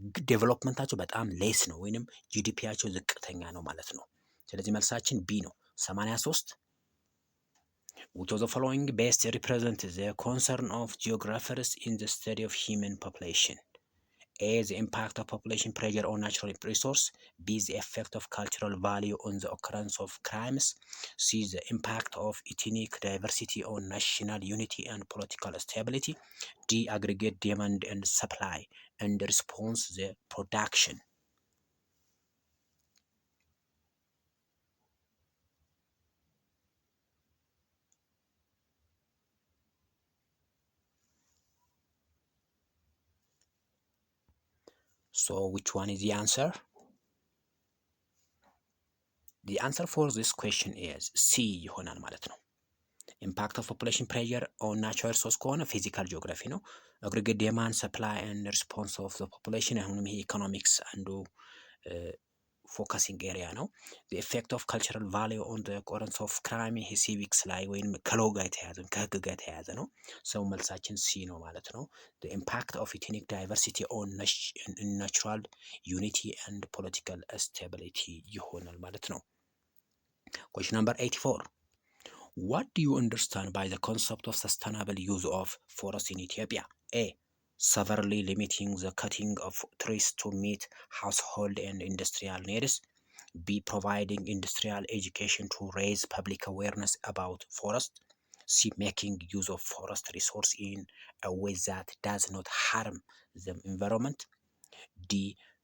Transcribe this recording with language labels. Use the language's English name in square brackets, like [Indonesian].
[Amharic] ዴቨሎፕመንታቸው በጣም ሌስ ነው ወይንም ጂዲፒያቸው ዝቅተኛ ነው ማለት ነው። ስለዚህ መልሳችን ቢ ነው። [English] 83 which of the following best represent the concern of geographers in the study of human population? A. The impact of population pressure on natural resource. B. The effect of cultural value on the occurrence of crimes. C. The impact of ethnic diversity on national unity and political stability. D. Aggregate demand and supply and response the production. So which one is the answer? The answer for this question is C [Amharic] ይሆናል ማለት ነው። [English] ኢምፓክት ኦፍ ፖፑሌሽን ፕሬዠር ኦን ናቹራል ሪሶርስ [Amharic] ከሆነ ፊዚካል ጂኦግራፊ ነው። [English] አግሪጌት ዲማንድ ሰፕላይ ኤንድ ሪስፖንስ ኦፍ ዘ ፖፑሌሽን [Amharic] አሁንም ይሄ ኢኮኖሚክስ አንዱ [English] ፎከሲንግ ኤሪያ ነው። ኢፌክት ኦፍ ካልቸራል ቫሊዩ ኦን ዘ ኦከረንስ ኦፍ ክራይም [Amharic] ይሄ ሲቪክስ ላይ ወይም ከሎ ጋር የተያያዘ ከህግ ጋር የተያያዘ ነው። ሰው መልሳችን ሲ ነው ማለት ነው። [English] ኢምፓክት ኦፍ ኢትኒክ ዳይቨርሲቲ ኦን ናቹራል ዩኒቲ ኤንድ ፖለቲካል ስታቢሊቲ [Amharic] ይሆናል ማለት ነው። [English] question number 84 what do you understand by the concept of sustainable use of forest in Ethiopia? A. Severely limiting the cutting of trees to meet household and industrial needs. B. Providing industrial education to raise public awareness about forest. C. Making use of forest resource in a way that does not harm the environment. D.